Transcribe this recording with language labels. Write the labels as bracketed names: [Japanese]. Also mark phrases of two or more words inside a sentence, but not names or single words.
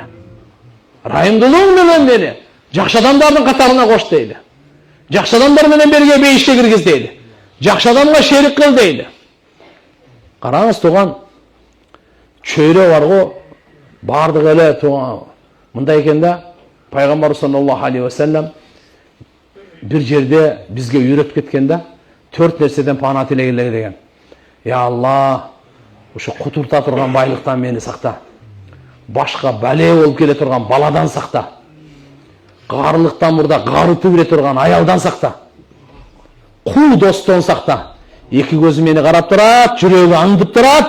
[Kyrgyz] Райымдуулугуң менен мени жакшы адамдардын катарына кош дейли. Жакшы адамдар менен берге бейишке киргиз дейли. Жакшы адамга шерик кыл дейли. Караңыз туган, чөйрө бар го, бардык эле туган. Мындай экен да, пайгамбар [Arabic] صلى الله عليه وسلم [Kyrgyz] бир жерде бизге үйрөтүп кеткен да, 4 нерседен пана тилегиле деген. [Arabic] يا الله, [Kyrgyz] ошо кутурта турган байлыктан мени сакта. Башка бале болуп келе турган баладан сакта. Каарылыктан мурда карытып ире турган аялдан сакта. Кул достон сакта. Эки көзү мени карап турат, жүрөгү аңдып турат.